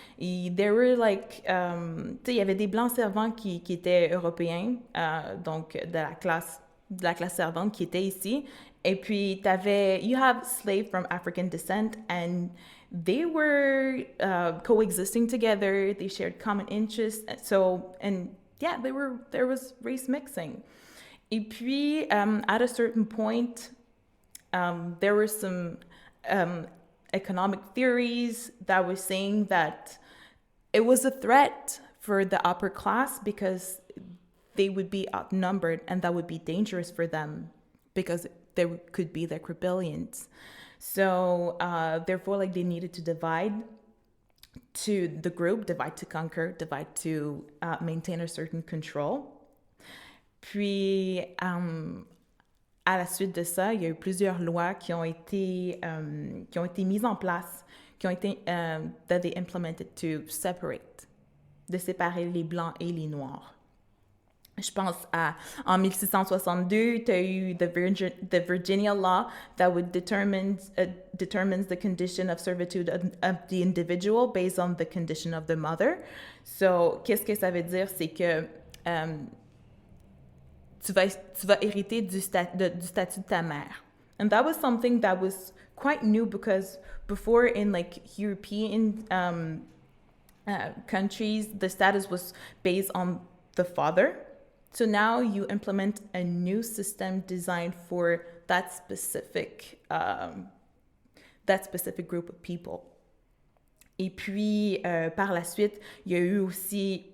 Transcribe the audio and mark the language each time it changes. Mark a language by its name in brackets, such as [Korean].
[French] Et [English] there were [French] tu sais, il y avait des blancs servants qui étaient européens, donc de la classe servante qui était ici. Et puis, [English] you have slaves from African descent, and they were coexisting together. They shared common interests. Yeah, there was race mixing. [French] Et puis, [English] at a certain point, there were some economic theories that were saying that it was a threat for the upper class because they would be outnumbered and that would be dangerous for them because there could be rebellions. So, therefore, they needed to divide to the group, divide to conquer, divide to maintain a certain control. [French] Puis, à la suite de ça, il y a eu plusieurs lois qui ont été mises en place, qui ont été [English] that they implemented to [French] de séparer les blancs et les noirs. Je pense en 1662, tu as eu [English] the Virginia Law that would determines the condition of servitude of the individual based on the condition of the mother. [French] So, qu'est-ce que ça veut dire? C'est que tu vas hériter du statut de ta mère. [English] And that was something that was quite new because before in European countries, the status was based on the father. So now you implement a new system designed for that specific group of people. [French] Et puis, par la suite, il y a eu aussi...